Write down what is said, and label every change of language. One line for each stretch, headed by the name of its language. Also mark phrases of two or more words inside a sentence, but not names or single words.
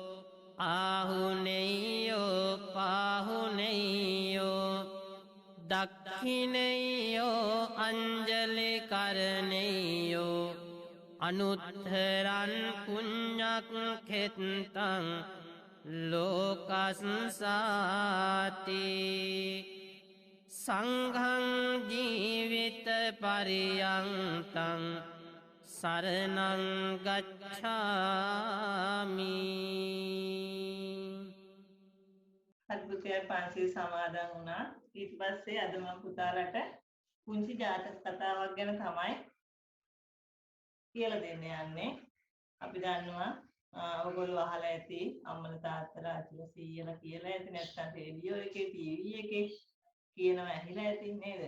Pali: ආහුනේයෝ පාහුනේයෝ දක්ඛිනේයෝ අංජලි කරණේයෝ අනුත්තරං පුඤ්ඤක් කෙත්තං ලෝකස්සාති සංඝං ජීවිත පරියන්තං සරණං ගච්ඡාමි
Sinhala: අද්භූතය පන්සිල් සමාදන් වුණා. ඊට පස්සේ අද මම පුතාලට පුංචි ජාතක කතාවක් ගැන තමයි කියලා දෙන්න යන්නේ. අපි දන්නවා ඔයගොල්ලෝ අහලා ඇති අම්මලා තාත්තලා අච්චිලා සීයලා කියලා ඇති නැත්නම් රේඩියෝ එකේ ටීවී එකේ කියනවා ඇහිලා ඇති නේද?